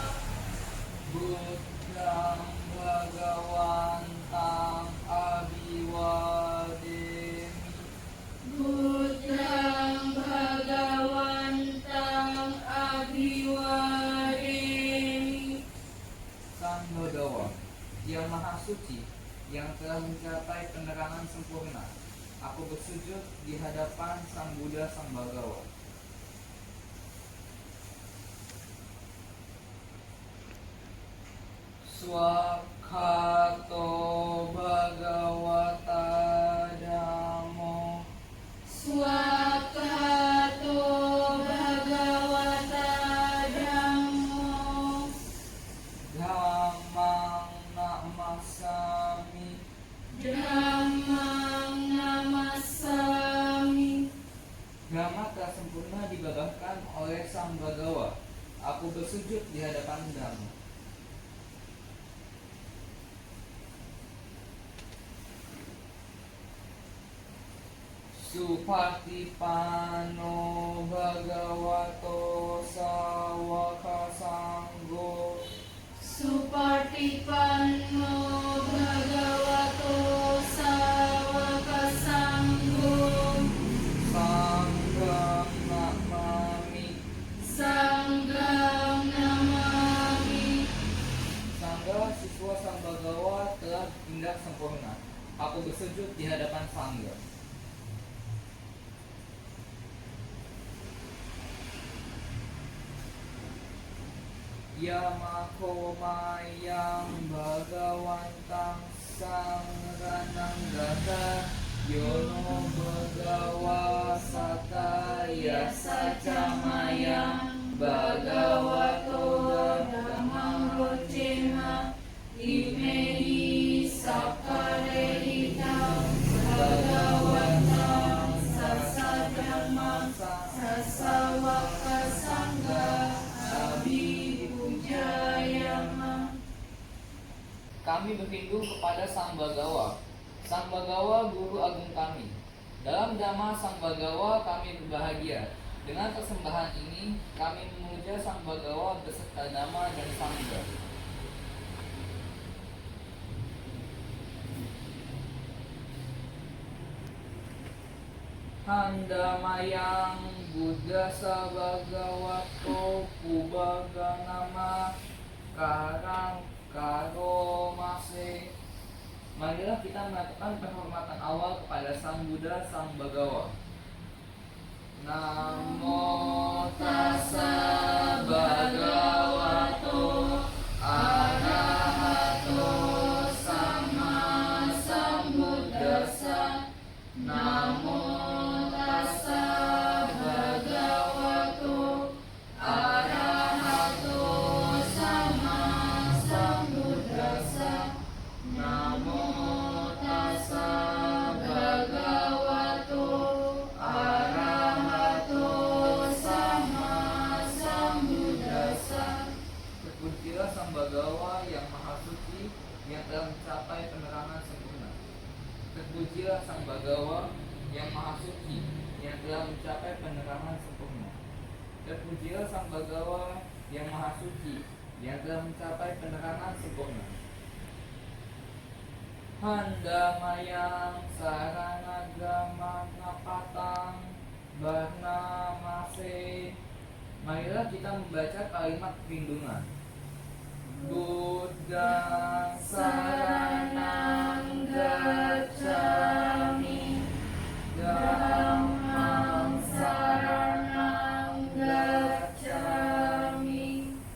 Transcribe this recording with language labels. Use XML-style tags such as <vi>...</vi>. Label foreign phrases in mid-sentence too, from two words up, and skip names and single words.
<pi>Buddhang Bhagawantang Abhiwademi. Buddhang Bhagawantang Abhiwademi.</pi> <id>Sang Bhagawa, yang Maha Suci, yang telah mencapai penerangan sempurna, aku bersujud di hadapan Sang Buddha Sang Bhagawa.</id> <pi>Swakhato Bhagavata Dhammo. Swakhato Bhagavata Dhammo. Dhammang namasami. Dhammang namasami.</pi> <id>Dhamma telah sempurna digagahkan oleh Sang Bhagawa. Aku bersujud di hadapan Dhamma.</id> <pi>Supatipano Bhagavato Sawaka Sanggo. Supatipanno Bhagavato Sawaka Sanggo. Sangham namami. Sangham namami.</pi> <id>Sangga siswa Sang Bhagawa telah tindak sempurna. Aku bersujud di hadapan Sangga.</id> <pi>Yamakomayang Bhagawantang Sangrananggata Yono Bhagawa Sataya Sacamayang Bhagavato Dhammam Rocema Imehi Sakarehita Bhagawantang Sasadhamam Sasawaka Sangha Abhipujayama.</pi> <id>Kami berlindung kepada Sang Bhagawa. Sang Bhagawa Guru Agung kami. Dalam Dhamma Sang Bhagawa kami berbahagia. Dengan persembahan ini kami memuja Sang Bhagawa beserta Dhamma dan Sangha.</id> <pi>Handamayang Buddhasa Bhagavato Pubaganama Karang Karomase.</pi> <id>Marilah kita melakukan penghormatan awal kepada Sang Buddha Sang Bhagawa.</id> <pi>Namo tassa bhagavato arahato sama sambuddhassa. Namo tassa bhagavato arahato sama sambuddhassa. Namo tassa bhagavato arahato sama sambuddhassa.</pi> <id>Terpujilah Sang Bagawa yang Maha Suci, yang telah mencapai penerangan sempurna. Terpujilah Sang Bagawa yang Maha Suci, yang telah mencapai penerangan sempurna. Terpujilah Sang Bagawa yang Maha Suci, yang telah mencapai penerangan sempurna.</id> <pi>Handamayang saranagrama ngapatang barnamase.</pi> <id>Marilah kita membaca kalimat perlindungan.</id> <pi>Buddha saranang gacchami, Dhammang saranang gacchami,</pi>